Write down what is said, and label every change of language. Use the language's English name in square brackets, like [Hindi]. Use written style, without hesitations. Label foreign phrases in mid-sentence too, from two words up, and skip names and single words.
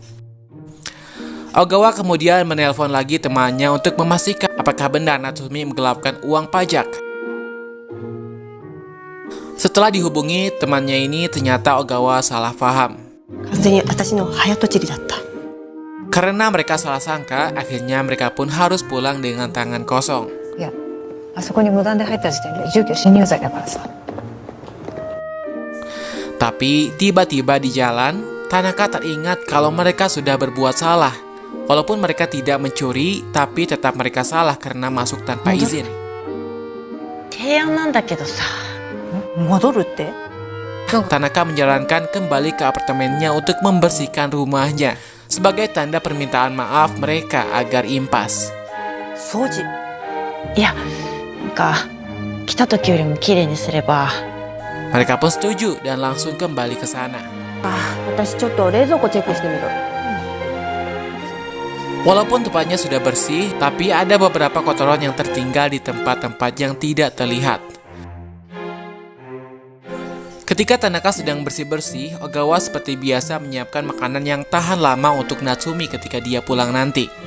[Indonesian] Ogawa kemudian menelpon lagi temannya untuk memastikan apakah benar Natsumi menggelapkan uang pajak. Setelah dihubungi, temannya ini ternyata Ogawa salah paham. [Japanese] 完全に私の早とちりだった。 [Indonesian] Karena mereka salah sangka, akhirnya mereka pun harus pulang dengan tangan kosong. [Japanese] いや、あそこに無断で入った時点で住居侵入罪だからさ。 [Indonesian] Tapi tiba-tiba di jalan, Tanaka teringat kalau mereka sudah berbuat salah. Walaupun mereka tidak mencuri, tapi tetap mereka salah karena masuk tanpa izin. [Japanese] 提案なんだけどさ。戻るって？ [Indonesian] Tanaka menyarankan kembali ke apartemennya untuk membersihkan rumahnya sebagai tanda permintaan maaf mereka agar impas. [Japanese] 掃除。いや、なんか来た時よりも綺麗にすれば。 [Indonesian] Mereka pun setuju dan langsung kembali ke sana. [Japanese] 私ちょっと冷蔵庫チェックしてみる。 [Indonesian] Walaupun tempatnya sudah bersih, tapi ada beberapa kotoran yang tertinggal di tempat-tempat yang tidak terlihat. Ketika Tanaka sedang bersih-bersih, Ogawa seperti biasa menyiapkan makanan yang tahan lama untuk Natsumi ketika dia pulang nanti.